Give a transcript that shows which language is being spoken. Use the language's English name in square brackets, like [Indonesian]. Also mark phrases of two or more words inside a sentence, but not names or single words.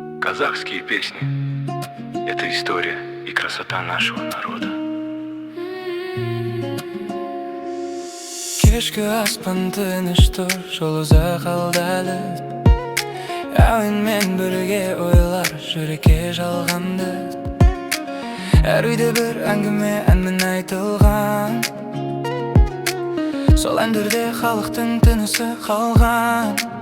[Russian] Казахские песни — это история и красота нашего народа. [Kazakh] Кешкі аспан тыныш тұр, жол ұзақ алдады. Әуенмен бірге ойлар жүрекке жалғанды. Әр үйде бір әңгіме әнмен айтылған, сол әндерде халықтың тынысы қалған.